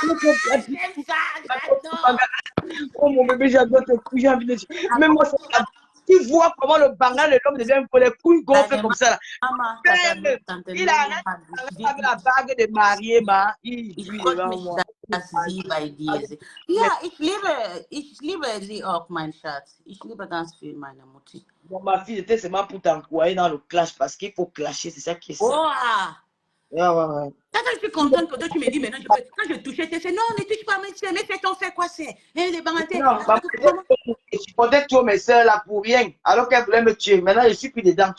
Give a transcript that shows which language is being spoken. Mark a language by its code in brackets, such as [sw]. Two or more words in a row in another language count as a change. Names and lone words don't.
[fr] Oh, mon bébé, j'adore tes couilles. J'ai envie de dire. Même moi, ça. Tu vois comment le bangal de l'homme devient pour les couilles gonflées comme ça. Il arrête avec la bague de mariée, il joue devant moi. [de] Ja, ich liebe sie auch, mein Schatz. Ich liebe ganz viel meine Mutti. [fr] Bon, ma fille, c'était seulement pour t'encourager dans le clash parce qu'il faut clasher, c'est ça qui est ça. Oh! Ouais. Je suis contente que toi tu me dis maintenant, quand je touchais, tu fais non, ne touche pas, mais fais ton fait quoi c'est? Les bangatés. Non, je supportais tous mes soeurs là pour rien, alors qu'elles voulaient me tuer. Maintenant, je suis plus dedans.